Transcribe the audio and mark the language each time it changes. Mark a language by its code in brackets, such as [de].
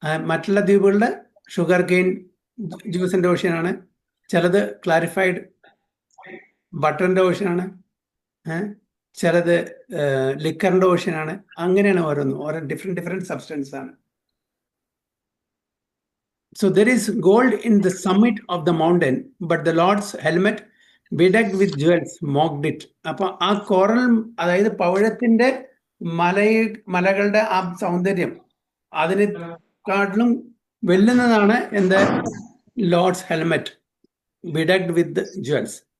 [ml] മറ്റുള്ള ദ്വീപുകളിൽ sugar cane ജ്യൂസിന്റെ ഓഷ്യനാണ്. ചിലത് ക്ലാരിഫൈഡ് ബട്ടറിന്റെ ഓഷ്യനാണ്, ചിലത് ലിക്കറിന്റെ ഓഷ്യനാണ്. അങ്ങനെയാണ് ഓരോന്നും, ഓരോ ഡിഫറെന്റ് സബ്സ്റ്റൻസ് ആണ്. [en] So there is gold in the summit of the mountain, but the Lord's helmet bedecked with jewels mocked it. [ml] അപ്പൊ ആ കോറൽ, അതായത് പവിഴത്തിന്റെ മലകളുടെ ആ സൗന്ദര്യം അതിന് കാട്ടിലും വെല്ലുന്നതാണ് എന്ത് [en] Lord's helmet bedecked with jewels.